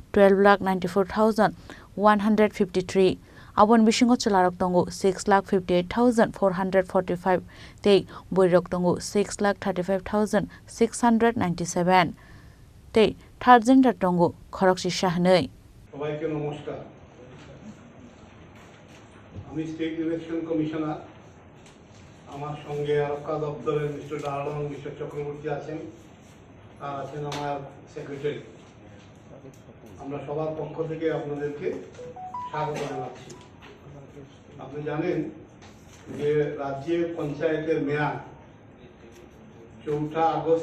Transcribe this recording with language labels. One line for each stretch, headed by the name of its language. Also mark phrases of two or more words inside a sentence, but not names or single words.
Kok Borok: 12,94,153 आबन बिसिङो चलारक दंगो 6,58,445 तै बयरक दंगो 6,35,697 तै
English: third gender
Kok Borok: दंगो खरक शिक्षा हनै
Bangla: সবাইকে নমস্কার আমি
English: state election commissioner
Bangla: আমার সঙ্গে আরক্ষা দপ্তরের মিস্টার ডারলং মিস্টার চক্রবর্তী আছেন আর আছেন আমার সেক্রেটারি আমরা সবার পক্ষ থেকে আপনাদেরকে স্বাগত জানাচ্ছি আপনি জানেন যে রাজ্যের পঞ্চায়েতের মেয়াদ 4 আগস্ট